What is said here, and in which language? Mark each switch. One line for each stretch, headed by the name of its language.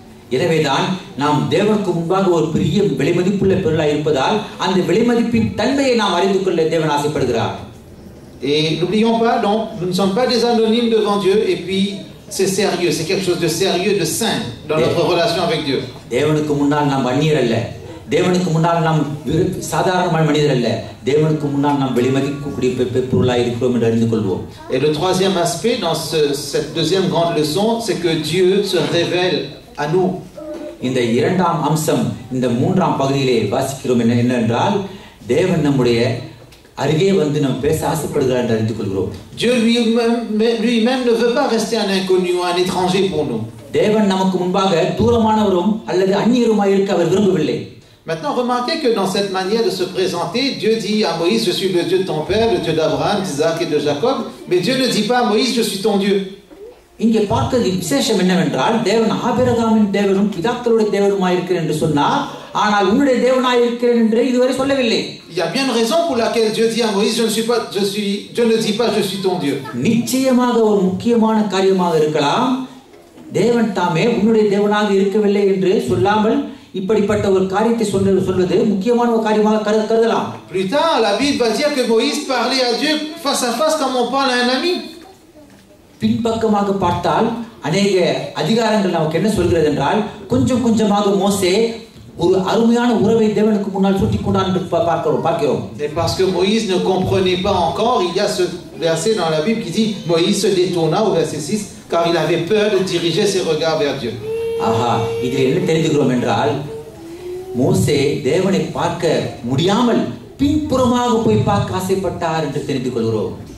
Tamil: எனவேதான் நாம் தேவனுக்கு முன்பாக ஒரு பெரிய விலைமதிப்புள்ள பொருளாக இருப்பதால் அந்த விலைமதிப்பின் தன்மையை நாம் அறிந்து கொள்ள தேவன் ஆசைப்படுகிறார்.
French: Et n'oublions pas, donc, nous ne sommes pas des anonymes devant Dieu, et puis c'est sérieux, c'est quelque chose de sérieux, de saint dans notre relation avec Dieu.
Tamil: தேவனுக்கு முன்னால் நாம் அந்நியர் அல்ல, தேவனுக்கு முன்னால் நாம் சாதாரண மனிதர் அல்ல, தேவனுக்கு முன்னால் நாம் விலைமதிக்கக்கூடிய பொருளாக இருக்கிறோம் என்று அறிந்து கொள்வோம்.
French: Et le troisième aspect dans cette deuxième grande leçon, c'est que Dieu se révèle à nous.
Tamil: இந்த இரண்டாம் அம்சம், இந்த மூன்றாம் பகுதியிலே வாசிக்கிறோம் என்னவென்றால், தேவன் நம்முடைய அருகே வந்து நாம் பேச ஆசைப்படுகிறார் என்று அறிந்து கொள்கிறோம்.
French: Dieu lui-même ne veut pas rester un inconnu, un étranger pour nous.
Tamil: தேவன் நமக்கு முன்பாக தூரமானவரும் அல்லது அந்நியருமாய் இருக்க அவர் விரும்பவில்லை.
French: Maintenant, remarquez que dans cette manière de se présenter, Dieu dit à Moïse, je suis le Dieu de ton père, le Dieu d'Abraham, d'Isaac et de Jacob, mais Dieu ne dit pas à Moïse, je suis ton Dieu.
Tamil: இங்கே பார்க்க விசேஷம் என்னவென்றால், தேவன் ஆபிரகாமின் தேவனும் பிதாக்களுடைய தேவனுமாய் இருக்கிறேன் என்று சொன்னார், ஆனால் உன்னுடைய தேவனாய் இருக்கிறேன் என்று இதுவரை சொல்லவில்லை.
French: Il y a bien une raison pour laquelle Dieu dit à Moïse, Dieu ne dit pas, je suis ton Dieu.
Tamil: நிச்சயமாக ஒரு முக்கியமான காரியமாக இருக்கலாம். தேவன் தாமே உன்னுடைய தேவனாக இருக்கவில்லை என்று சொல்லாமல் இப்படிப்பட்ட ஒரு காரியத்தை சொல்வது முக்கியமான ஒரு காரியமாக கருதலாம்.
French: Plus tard, la Bible va dire que Moïse parlait à Dieu face à face comme on parle à un ami.
Tamil: பின்பக்கமாக பார்த்தால் அநேக அதிகாரங்கள் நமக்கு என்ன சொல்கிறது என்றால், கொஞ்சம் கொஞ்சமாக மோசே ஒரு அருமையான உறவை தேவனுக்கு முன்னால் சுட்டிக் கொண்டான் என்று பார்க்கிறோம்.
French: Et parce que Moïse ne comprenait pas encore, il y a ce verset dans la Bible qui dit Moïse se détourna au verset 6 car il avait peur de diriger ses regards vers Dieu.
Tamil: ஆஹா, இதில் என்ன தெரிந்துகிறோம் என்றால், மோசே தேவனை பார்க்க முடியாமல் பின்புறமாக போய் பார்க்க ஆசைப்பட்டார் என்று தெரிந்து கொள்கிறோம்.